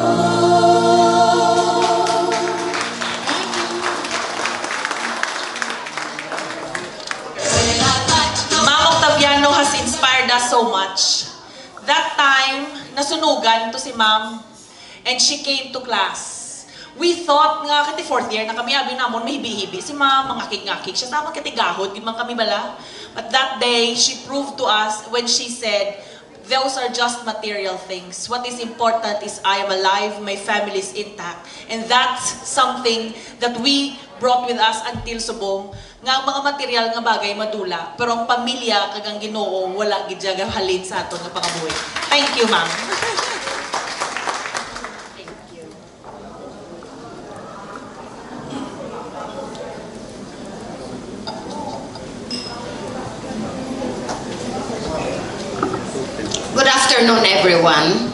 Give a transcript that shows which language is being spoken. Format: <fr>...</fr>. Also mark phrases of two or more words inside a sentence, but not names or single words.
<en>Ma'am Octaviano has inspired us so much. That time,</en> <hil>nasunugan to si ma'am</hil> <en>and she came to class. We thought</en> <hil>nga kiti fourth year na kami abi namon mahibi-hibi si ma'am, mangakik-ngakik siya sama kiti gahod gid man kami bala.</hil> <en>But that day, she proved to us when she said, those are just material things. What is important is I am alive, my family is intact. And that's something that we brought with us until subong.</en> <hil>Nga ang mga material nga bagay madula, pero ang pamilya kagang Ginoo wala gid jaga halin sa aton nga pangabuhi.</hil> <en>Thank you, ma'am. Good afternoon, everyone.</en>